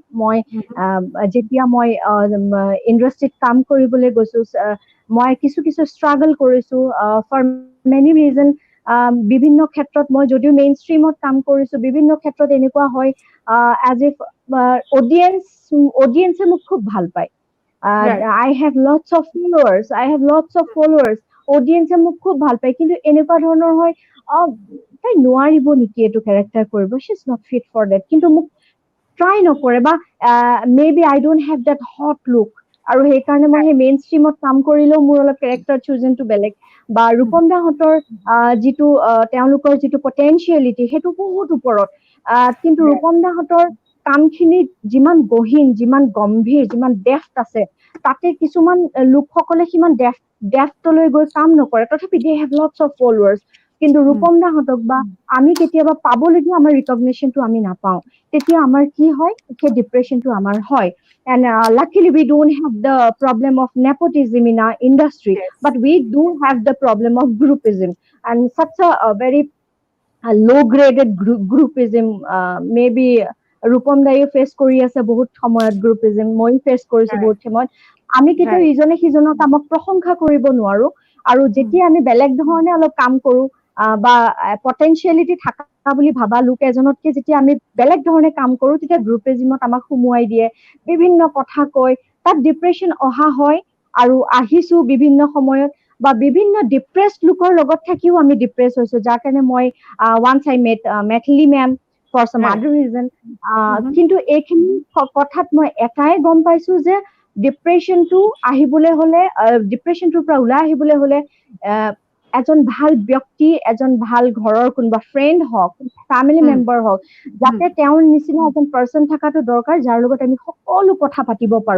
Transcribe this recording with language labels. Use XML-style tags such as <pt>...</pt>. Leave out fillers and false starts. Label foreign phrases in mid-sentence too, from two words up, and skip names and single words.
<as>মই যেতিয়া মই ইণ্ডাষ্ট্ৰীত কাম কৰিবলৈ গৈছো, মই কিছু ষ্ট্ৰাগল কৰিছো</as> <en>for many reason.</en> <as>বিভিন্ন ক্ষেত্ৰত মই যদিও</as> <en>main streamত</en> <as>কাম কৰিছো, বিভিন্ন ক্ষেত্ৰত এনেকুৱা হয়</as> <en>as if</en> <as>অডিয়েন্সে মোক খুব ভাল পায়।</as> <en>I have lots of followers,</en> <as>অডিয়েন্সে মোক খুব ভাল পায়, কিন্তু এনেকুৱা ধৰণৰ হয় তাই নোৱাৰিব নেকি এইটো কেৰেক্টাৰ কৰিব,</as> <en>she is not fit for that,</en> <as>কিন্তু মোক ট্ৰাই নকৰে, বা</as> <en>maybe I don't have that hot look,</en> <as>আৰু সেইকাৰণে মই সেই</as> <en>main streamত</en> <as>কাম কৰিলেও মোৰ অলপ</as> <en>character choosingটো</en> <as>বেলেগ। বা ৰূপম দাহঁতৰ যিটো তেওঁলোকৰ যিটো পটেঞ্চিয়েলিটি সেইটো বহুত ওপৰত, কিন্তু ৰূপম দাহঁতৰ কামখিনি যিমান গহীন, যিমান গম্ভীৰ, যিমান ডেফ্ট আছে, তাতে কিছুমান লোকসকলে সিমান ডেফ্টলৈ গৈ কাম নকৰে, তথাপি</as> <en>they have lots of followers.</en> <as>কিন্তু ৰূপম দাহঁতক বা আমি কেতিয়াবা পাবলগীয়া আমাৰ ৰিকগনিশ্যনটো আমি নাপাওঁ, তেতিয়া আমাৰ কি হয়, সেই ডিপ্ৰেশ্যনটো আমাৰ হয়।</as> <en>And luckily, we don't have the problem of nepotism in our industry, but we do have the problem of groupism, and such a very low-graded groupism.</en> <as>Maybe Rupam দাইও ফেচ কৰি আছে বহুত সময়ত গ্ৰুপিজম, মই ফেচ কৰিছো বহুত সময়ত। আমি কেতিয়াও ইজনে সিজনৰ কামক প্ৰশংসা কৰিব নোৱাৰো, আৰু যেতিয়া আমি বেলেগ ধৰণে অলপ কাম কৰো বা পটেনচিয়েলিটি থকা বুলি ভাবা লোক এজনতকে যেতিয়া আমি বেলেগ ধৰণে কাম কৰো, তেতিয়া গ্ৰুপিজমত আমাক সুমুৱাই দিয়ে, বিভিন্ন কথা কয়, তাত ডিপ্ৰেশ্যন অহা হয়। আৰু আহিছো বিভিন্ন সময়ত বা বিভিন্ন ডিপ্ৰেছড লোকৰ লগত থাকিও আমি ডিপ্ৰেছ হৈছো, যাৰ কাৰণে মই</as> <en>once I met Mythili ma'am for some other reason.</en> <as>কিন্তু এইখিনি কথাত মই এটাই গম পাইছো যে ডিপ্ৰেশ্যনটো আহিবলৈ হলে, ডিপ্ৰেশ্যনটোৰ পৰা ওলাই আহিবলৈ হলে এজন ভাল ব্যক্তি, এজন ভাল ঘৰৰ কোনোবা ফ্ৰেণ্ড হওক,</as> <en>family member</en> <as>হওক, যাতে তেওঁৰ নিচিনা এজন পাৰ্চন থকাটো দৰকাৰ, যাৰ লগত আমি সকলো কথা পাতিব পাৰো।</as>